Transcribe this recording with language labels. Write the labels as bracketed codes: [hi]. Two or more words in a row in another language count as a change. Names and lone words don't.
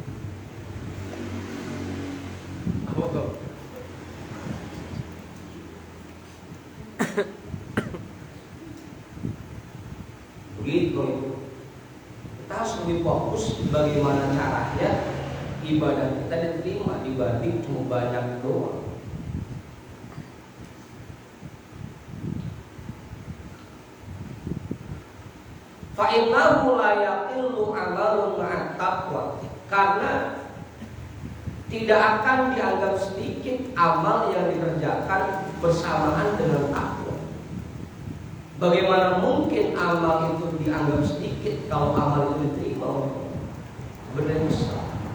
[id] Apa kok? Begitu itu. Kita harus lebih fokus bagaimana caranya ibadah kita diterima dibanding cuma banyak doang. [ar] فإنه لا يقل عمل مع التقوى. [id] Karena tidak akan dianggap sedikit amal yang dikerjakan bersamaan dengan takwa. Bagaimana mungkin amal itu dianggap sedikit kalau amal itu diterima oleh Allah? Benar besar.